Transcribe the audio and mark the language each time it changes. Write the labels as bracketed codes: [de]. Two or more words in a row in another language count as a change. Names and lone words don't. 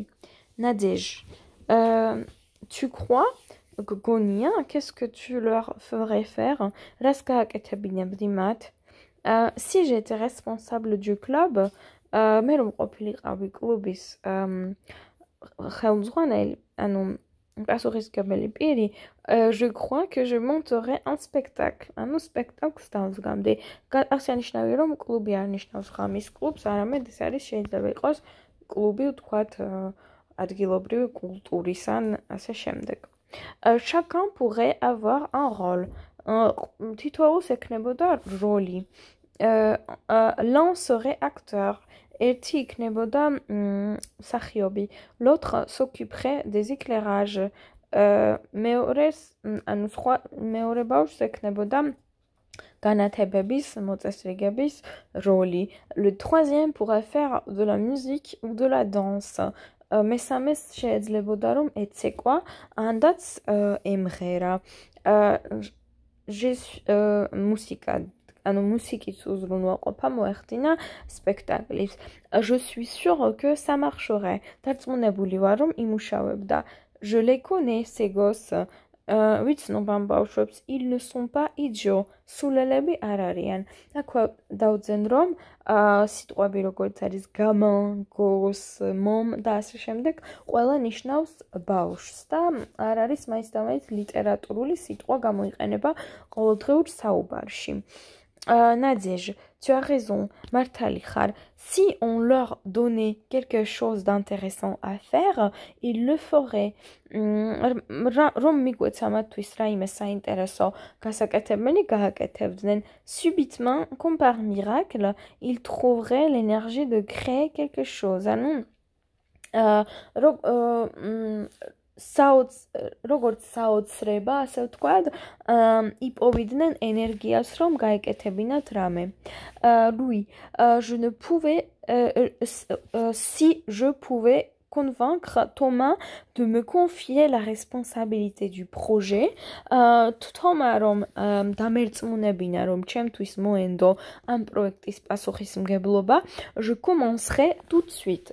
[fr] Nadège. Tu crois? გგონია, qu'est-ce que tu leur ferais faire? [ka] რას გააკეთებინებდი მათ? [fr] Si j'étais responsable du club, [ka] მე რომ ყოფილიყავი კლუბის ხელმძღვანელი, ანუ პასუხისმგებელი პირი, [fr] je crois que je monterais un spectacle. [ka] ანუ სპექტაკლს დავსგამდი. აღსანიშნავია რომ კლუბი არ ნიშნავს ღამის კლუბს, არამედ ეს არის შეიძლება იყოს კლუბი ვთქვათ ადგილობრივი კულტურის ან ასე შემდეგ. [fr] Chacun pourrait avoir un rôle. [ka] თითოეულს ექნებოდა როლი. [fr] L'un serait acteur. [ka] ერთი იქნებოდა მსახიობი. [fr] L'autre s'occuperait des éclairages. [ka] მეორე ბავშვს ექნებოდა განათებების, მოწესრიგების როლი. [fr] Le troisième pourrait faire de la musique ou de la danse. [ka] მესამეს შეეძლებოდა რომ ეცეკვა, ანდაც ემღერა. მუსიკა, ანუ მუსიკის უზრუნველყოფა მოეხდინა სპექტაკლის. [fr] Je suis sûre que ça marcherait. [ka] დარწმუნებული ვარ რომ იმუშავებდა. [fr] Je les connais ces gosses. [ka] ვიცნობ ამ ბავშვებს, [fr] ils ne sont pas idiots. [ka] სულელები არ არიან. აქვე დავძენ რომ სიტყვები როგორც არის [fr] gamin, gosse, môme [ka] და ასე შემდეგ, ყველა ნიშნავს ბავშვს და არ არის მაინც და მაინც ლიტერატურული სიტყვა გამოიყენება ყოველდღიურ საუბარში. [fr] Nadège, tu as raison, [ka] მართალი ხარ. [fr] Si on leur donnait quelque chose d'intéressant à faire, ils le feraient. [ka] Რომ მიგვეცამათთვის რაიმე საინტერესო გასაკეთებელი გააკეთებდნენ, [fr] subitement, comme par miracle, ils trouveraient l'énergie de créer quelque chose. [ka] ანუ როგორც საოცრება, ასე ვთქვათ, იპოვიდნენ ენერგიას, რომ გაეკეთებინათ რამე. [fr] Lui, si je pouvais convaincre Thomas de me confier la responsabilité du projet, [ka] Thomas რომ დამერწმუნებინა რომ ჩემთვის მოენდო ამ პროექტის პასუხისმგებლობა, [fr] je commencerai tout de suite.